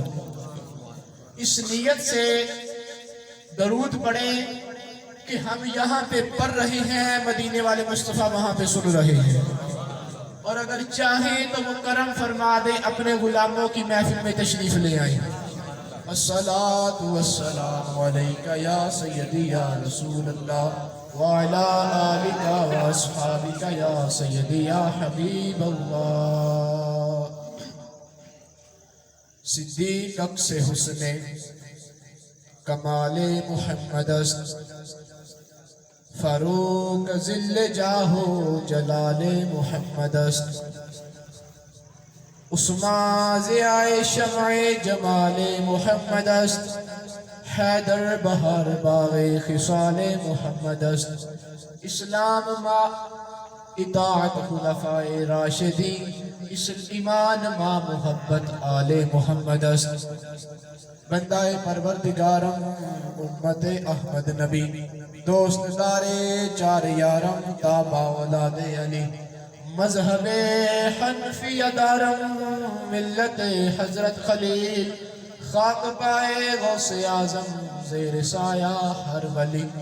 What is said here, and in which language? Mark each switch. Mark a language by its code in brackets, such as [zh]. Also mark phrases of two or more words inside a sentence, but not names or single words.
[ur] اس نیت سے درود پڑھیں کہ ہم یہاں پہ پڑھ رہے ہیں، مدینے والے مصطفیٰ وہاں پہ سن رہے ہیں، اور اگر چاہیں تو وہ کرم فرما دے اپنے غلاموں کی محفل میں تشریف لے آئیں. [ar] الصلاة والسلام علیک یا سیدی یا رسول اللہ وعلی آلک واصحابک یا سیدی یا حبیب اللہ. [fa] صدیق عکس حسن کمال محمد است، فاروق ذل جاہ و جلال محمد است. عثمان ضیاء شمع جمال محمد است، حیدر بہار باغ خصال محمد است. اسلام ما اطاعت خلفاء راشدین، ایمان ما محبت آل محمد است. بندہ پروردگارم امت احمد نبی، دوست دار چار یارم تابع اولاد علی. مذہب حنفی دارم ملت حضرت خلیل، خاک پائے غوث اعظم زیر سایہ ہر ولی.